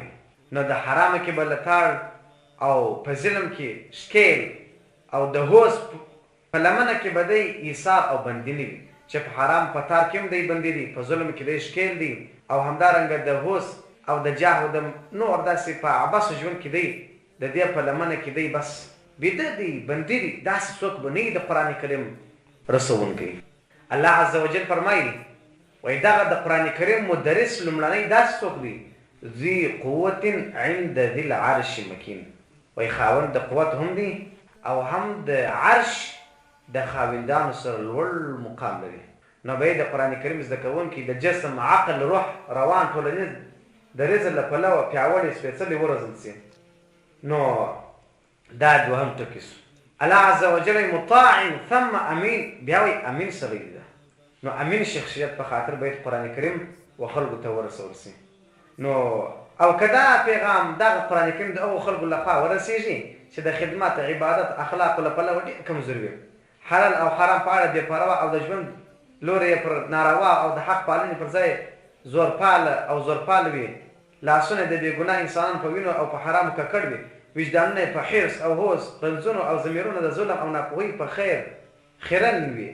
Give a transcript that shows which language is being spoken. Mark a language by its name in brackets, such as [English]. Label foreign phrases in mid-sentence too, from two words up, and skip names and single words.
[Pashto] نو د حرامو کې به لتاړ او په ظلم کې ښکیل او د هوس په لمنه کې به دی ایثار او بندي نه وي، چې په حرام په تار کې هم دی بندي دي، په ظلم کې دی ښکیل دي، او همدارنګه د هوس او د جاه او د نور داسې په عبث ژوند کې دی، د دې په لمنه کې دی بس بیده دی، بندي دي. داسې څوک به نه وي د قرآن کریم رسونکی. الله [Arabic] عز وجل [Pashto] فرمایي وایي دغه د قرآن کریم مدرس لومړنی داسې څوک دی [Arabic] ذي قوت عند ذي العرش مکین. [Pashto] وایي خاوند د قوت هم دی او هم د عرش د خاوندانو سره لوړ مقام لري. نو به د قرآن کریم زده کوونکي د جسم، عقل، روح، روان ټولنیز د رزق له پلوه پیاوړي سپېڅلي وروزل سي. نو دا دوهم ټکی سو. الله [Arabic] عز وجل مطاع ثم امین، [Pashto] بیا وایي امین سړی ده. نو امین شخصیت په خاطر باید قرآن کریم و خلکو ته ورسول سي. نو او که دا پیغام دغه قرآن کریم د هغو خلکو لخوا ورسېږي چې د خدمت، عبادت، اخلاقو له پلوه ډېر کمزوري وي، حلال او حرام په اړه بې پروا او د ژوند لوری پر ناروا او د حق پالنې پر ځای زورپال او زورپال وي، لاسونه د بې ګناه انسانان په وینو او په حرامو ککړ وي، وجدانونه په حرص او هوس، رنځونو او ضمیرونه د ظلم او ناپوهۍ په خیرن وي.